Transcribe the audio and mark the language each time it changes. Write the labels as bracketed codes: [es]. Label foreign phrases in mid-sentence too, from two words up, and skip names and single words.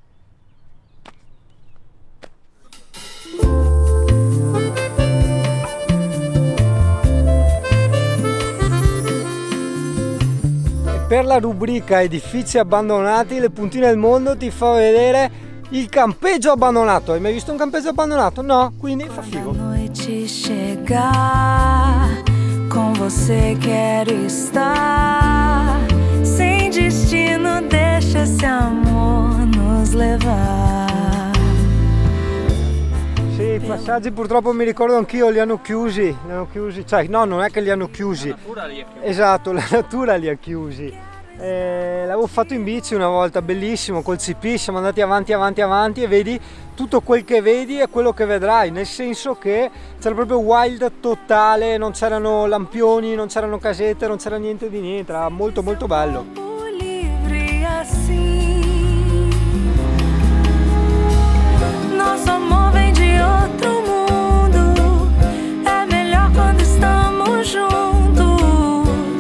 [it] E per la rubrica edifici abbandonati, le puntine del mondo ti fa vedere il campeggio abbandonato. Hai mai visto un campeggio abbandonato? No, quindi fa figo. [pt] Noite chegar, com você quero estar. Sem destino, deixa esse amor nos levar. [it] Sì, i passaggi purtroppo mi ricordo anch'io, li hanno chiusi, cioè no, non è che li hanno chiusi. La natura li ha chiusi. Esatto, la natura li ha chiusi. L'avevo fatto in bici una volta, bellissimo, col CP siamo andati avanti e vedi tutto quel che vedi è quello che vedrai, nel senso che c'era proprio wild totale, non c'erano lampioni, non c'erano casette, non c'era niente di niente, era molto molto bello. [pt] Livre assim, nosso amor vem de outro mundo. É melhor quando estamos juntos.